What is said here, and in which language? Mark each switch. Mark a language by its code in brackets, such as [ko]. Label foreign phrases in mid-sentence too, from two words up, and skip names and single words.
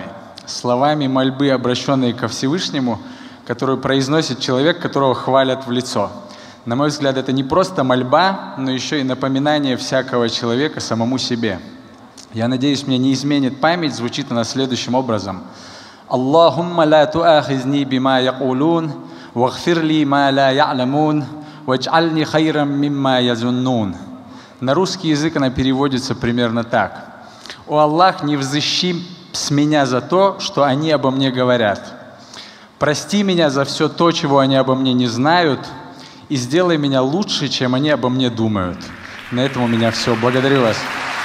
[ru] Словами мольбы, обращенной ко Всевышнему, которую произносит человек, которого хвалят в лицо. На мой взгляд, это не просто мольба, но еще и напоминание всякого человека самому себе. Я надеюсь, мне не изменит память, звучит она следующим образом. [ar] «اللهم لا تؤاخذني بما يقولون واغفر لي ما لا يعلمون واجعلني خيرا مما يظنون». [ru] На русский язык она переводится примерно так. «О Аллах, не взыщи с меня за то, что они обо мне говорят. Прости меня за все то, чего они обо мне не знают, и сделай меня лучше, чем они обо мне думают». На этом у меня все. Благодарю вас.